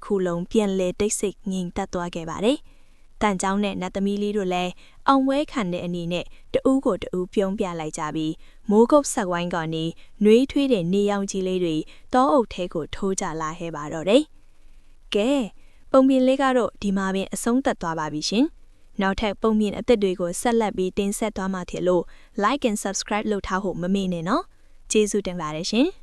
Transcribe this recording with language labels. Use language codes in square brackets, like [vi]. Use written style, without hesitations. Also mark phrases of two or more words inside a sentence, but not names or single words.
[my] ခုလုံးပြန်လဲတိတ်ဆိတ်ငြိမ်သက်သွားခဲ့ပါတယ်။တန်ချောင်းနဲ့နတ်သမီးလေးတို့လည်းအောင်ပွဲခံတဲ့အနေနဲ့တဦးကိုတဦးပြုံးပြလိုက်ကြပြီးမိုးကုတ်ဆက်ဝိုင်းကနေနှွေးထွေးတဲ့နေရောင်ကြီးလေးတွေတောအုပ်ထဲကိုထိုးကြလာခဲ့ပါတော့တယ်။ကဲပုံပြင်လေးကတော့ဒီမှာပင်အဆုံးသတ်သွားပါပြီရှင်။နောက်ထပ်ပုံပြင်အသစ်တွေကိုဆက်လက်ပြီးတင်ဆက်သွားမှာဖြစ်လို့ [en] like and subscribe [my] လုပ်ထားဖို့မမေ့နဲ့နော်။ကျေးဇူးတင်ပါတယ်ရှင်။